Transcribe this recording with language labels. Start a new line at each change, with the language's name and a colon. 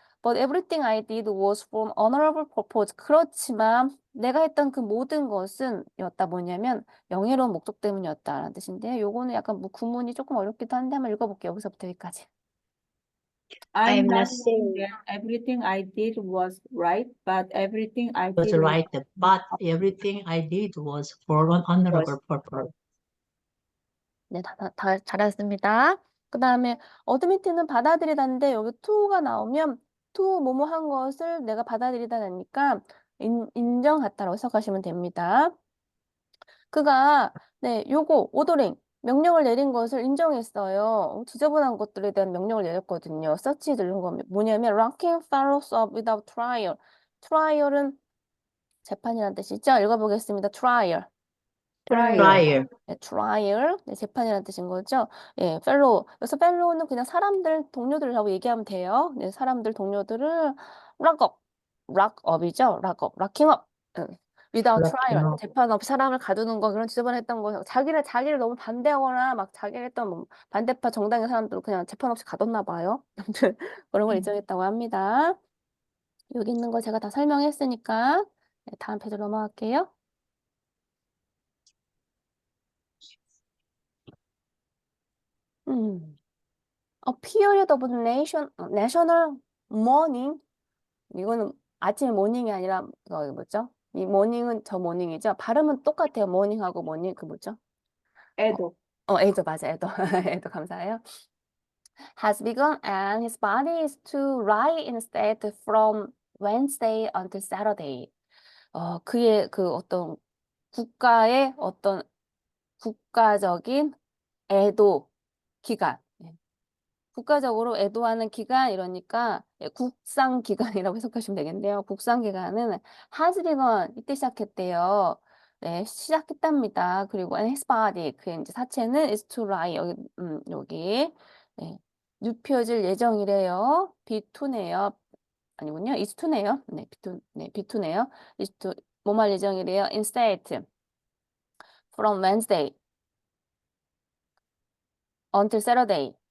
English: But everything I did was for an honorable purpose.
Korean: 그렇지만 내가 했던 그 모든 것은 뭐냐면 영예로운 목적 때문이었다라는 뜻인데 요거는 약간 구문이 조금 어렵기도 한데 한번 읽어볼게요. 여기서부터 여기까지.
English: I'm not not saying saying that everything I did was right, but everything I Was did right, but everything I did was for an honorable purpose.
Korean: 네, 다 잘하셨습니다. 그 다음에 어드미트는 받아들이다인데 여기 to가 나오면 to 뭐뭐 한 것을 내가 받아들이다니까 인정했다라고 해석하시면 됩니다. 그가 요거 오더링 명령을 내린 것을 인정했어요. 지저분한 것들에 대한 명령을 내렸거든요. 서치 누른 거 뭐냐면
English: locking fellows up without trial.
Korean: trial은 재판이라는 뜻이죠. 읽어보겠습니다. trial.
English: Trial.
Korean: 네, trial. 네, 재판이라는 뜻인 거죠. 예, fellow. 여기서 fellow는 그냥 사람들, 동료들이라고 얘기하면 돼요. 네, 사람들, 동료들을 lock up.
English: lock up이죠. lock up. locking up. without Locking trial. up.
Korean: 재판 없이 사람을 가두는 거, 그런 지저분했던 거, 자기를 너무 반대하거나 막 자기가 했던 뭐 반대파 정당의 사람들을 그냥 재판 없이 가뒀나 봐요. 아무튼 그런 걸 인정했다고 합니다. 여기 있는 거 제가 다 설명했으니까 네, 다음 페이지로 넘어갈게요.
English: A period of national mourning.
Korean: 이거는 아침에 모닝이 아니라 뭐죠? 이 모닝은 저 모닝이죠. 발음은 똑같아요. 모닝하고 모닝 그 뭐죠? 애도. 에도 맞아. 에도. 에도 감사해요.
English: Has begun and his body is to lie instead from Wednesday until Saturday.
Korean: 그의 그 어떤 국가의 어떤 국가적인 애도 기간. 예. 국가적으로 애도하는 기간 이러니까 예, 국상 기간이라고 해석하시면 되겠는데요. 국상 기간은
English: has begun
Korean: 이때 시작했대요. 네, 시작했답니다. 그리고
English: and his body
Korean: 그의 이제 사체는
English: is to lie
Korean: 여기 네, 눕혀질 예정이래요. be2네요. 아니군요. is to네요. 네, be 2네요. is to 뭐할 예정이래요.
English: instead from Wednesday until Saturday.